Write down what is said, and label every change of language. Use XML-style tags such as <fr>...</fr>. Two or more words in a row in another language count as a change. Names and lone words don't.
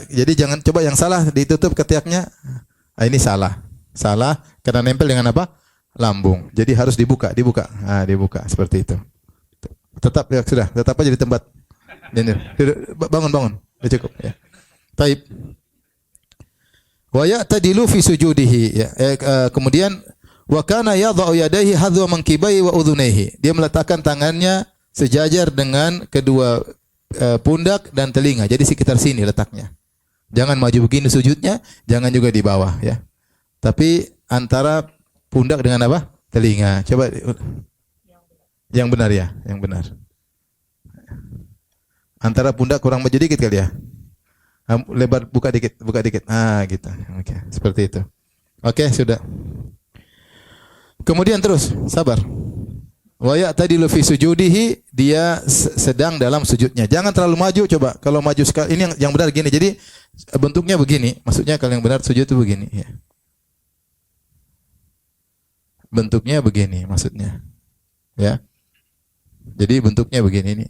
<id>Jadi jangan coba yang salah ditutup ketiaknya. Ini salah. Salah karena nempel dengan apa? Lambung. Jadi harus dibuka. Dibuka seperti itu. Tetap ya sudah, tetap aja di tempat. Bangun. Udah cukup ya. Taib.</id> <ar>ويعتدل في سجوده ya.</ar> <id>Kemudian</id> <ar>وكان يضع يديه حذو منكبيه وأذنيه.</ar> <id>Dia meletakkan tangannya sejajar dengan kedua pundak dan telinga. Jadi sekitar sini letaknya. Jangan maju begini sujudnya, jangan juga di bawah ya. Tapi antara pundak dengan apa? Telinga. Coba yang benar ya, yang benar. Antara pundak kurang maju dikit kali ya. Lebar buka dikit. Gitu. Oke, seperti itu. Oke, sudah. Kemudian terus, sabar.</id> <ar>ويعتدل في سجوده,</ar> <id>dia sedang dalam sujudnya. Jangan terlalu maju, coba. Kalau maju sekali, ini yang benar gini. Jadi bentuknya begini. Maksudnya kalau yang benar sujud itu begini ya. Bentuknya begini maksudnya. Ya. Jadi bentuknya begini ini.</id>